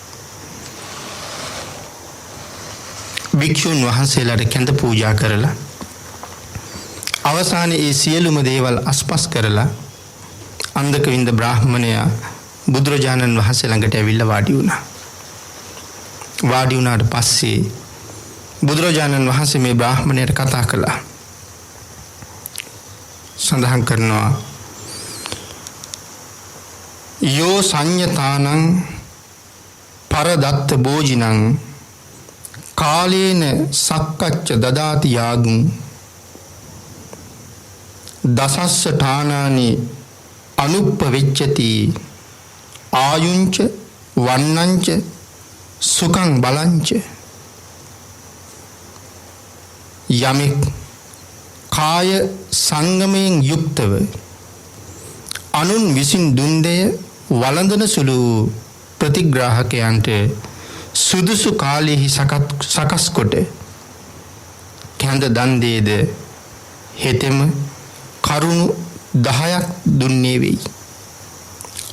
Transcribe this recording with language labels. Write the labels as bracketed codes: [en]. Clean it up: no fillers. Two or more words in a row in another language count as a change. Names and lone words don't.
[si] භික්ෂුන් වහන්සේලාට කැඳ පූජා කරලා අවසානයේ ඒ සියලුම දේවල් අස්පස් කරලා අන්දක වින්ද බ්‍රාහ්මණයා බුදුරජාණන් වහන්සේ ළඟට ඇවිල්ලා වාඩි වුණා. වාඩි වුණාට පස්සේ බුදුරජාණන් වහන්සේ මේ බ්‍රාහ්මණයට කතා කළා. සඳහන් කරනවා [pi] යෝ සංයතානං පරදත්ත භෝජිනං කාලේන සක්කච්ච දදාති යාගුං දසස්ස ඨානානි අනුප්පවෙච්චති ආයුංච වන්නංච සුඛං බලංච [si] යමෙක් කාය සංගමයෙන් යුක්තව අනුන් විසින් දුන් දෙය වළඳන සුළු ප්‍රතිග්‍රාහකයන්ට සුදුසු කාලෙහි සකස් කොට කැඳ දන් දේද හෙතෙම කරුණු 10ක් දුන්නේ වෙයි.